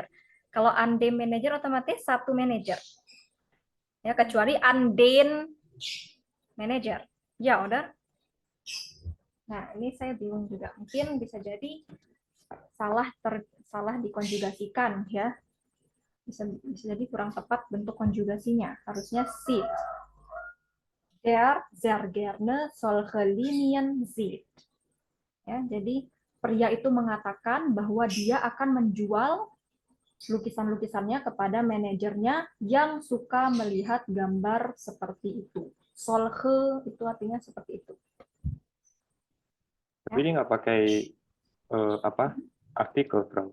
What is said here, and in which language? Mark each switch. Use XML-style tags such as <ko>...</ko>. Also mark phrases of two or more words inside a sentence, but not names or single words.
<id>Kalau undem manager otomatis satu manager. Ya, kecuali undem manager. Ya, udah. Nah, ini saya bingung juga. Mungkin bisa jadi salah dikonjugasikan ya. Bisa jadi kurang tepat bentuk konjugasinya. Harusnya sit.</id> <de>Der sehr gerne solche Linien sieht.</de> <id>Ya, jadi pria itu mengatakan bahwa dia akan menjual lukisan-lukisannya kepada manajernya yang suka melihat gambar seperti itu. Solche itu artinya seperti itu. Tapi ini nggak pakai artikel, Frau.</id>